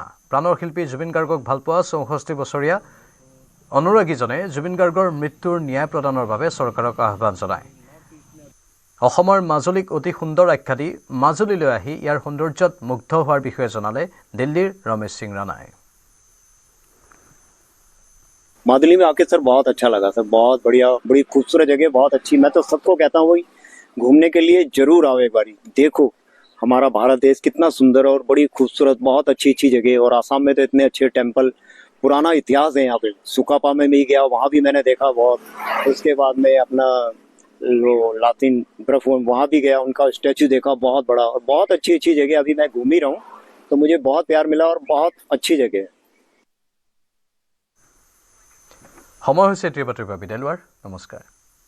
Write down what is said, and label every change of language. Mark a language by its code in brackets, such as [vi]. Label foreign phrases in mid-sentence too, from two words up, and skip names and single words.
[as] প্ৰাণৰ শিল্পী জুবিন গাৰ্গক ভালপোৱা 64 বছৰীয়া অনুৰাগীজনে জুবিন গাৰ্গৰ মৃত্যুৰ ন্যায় প্ৰদানৰ বাবে চৰকাৰক আহ্বান জনায়। অসমৰ মাজুলীক অতি সুন্দৰ আখ্যা দি মাজুলীলৈ আহি ইয়াৰ সৌন্দৰ্যত মুগ্ধ হোৱাৰ বিষয়ে জনালে দিল্লীৰ ৰমেশ সিং ৰাণাই। [hi] मादुली में आके सर बहुत अच्छा लगा सर, बहुत बढ़िया, बड़ी खूबसूरत जगह, बहुत अच्छी। मैं तो सबको कहता हूँ घूमने के लिए जरूर आओ एक बारी, देखो हमारा भारत देश कितना सुंदर और बड़ी खूबसूरत, बहुत अच्छी अच्छी जगह। और आसाम में तो इतने अच्छे टेम्पल, पुराना इतिहास है यहाँ पे। सुकापा में भी गया, वहाँ भी मैंने देखा बहुत। उसके बाद में अपना लातिन बर्फ वहाँ भी गया, उनका स्टैचू देखा बहुत बड़ा। और बहुत अच्छी अच्छी जगह अभी मैं घूम ही रहा हूँ, तो मुझे बहुत प्यार मिला और बहुत अच्छी जगह है। [as] সময় হৈছে ত্ৰিবাতিৰ পৰা বিদায় লোৱাৰ। নমস্কাৰ।